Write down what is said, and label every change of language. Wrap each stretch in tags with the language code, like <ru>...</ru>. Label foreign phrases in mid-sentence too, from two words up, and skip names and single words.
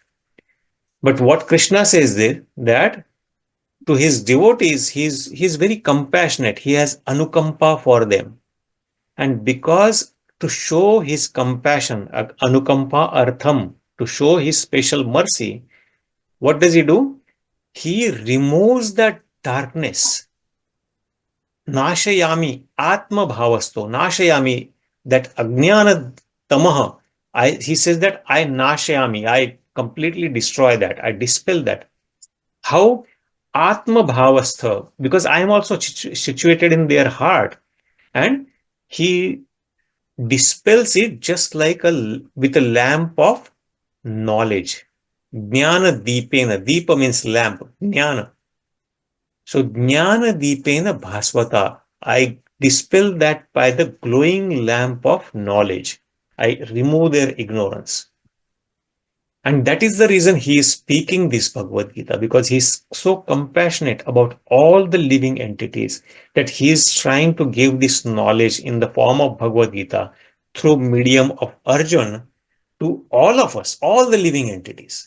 <en>But what Krishna says there, that to his devotees, he's very compassionate. He has anukampa for them. And because to show his compassion, anukampārtham, to show his special mercy, what does he do? He removes that darkness.</en> <sa>नाशयाम्य् आत्मभावस्थो नाशयाम्य्, that अज्ञान तमः,</sa> <en>he says that I nāśayāmy, I completely destroy that, I dispel that. How?</en> <sa>ātma-bhāva-stho,</sa> <en>because I am also situated in their heart, and he dispels it just like with a lamp of knowledge. jñāna-dīpena, deepa means lamp, jnana.</en> <sa>So ज्ञानदीपेन भास्वता,</sa> <en>I dispel that by the glowing lamp of knowledge. I remove their ignorance. And that is the reason he is speaking this Bhagavad Gita, because he is so compassionate about all the living entities that he is trying to give this knowledge in the form of Bhagavad Gita through medium of Arjuna to all of us, all the living entities.</en>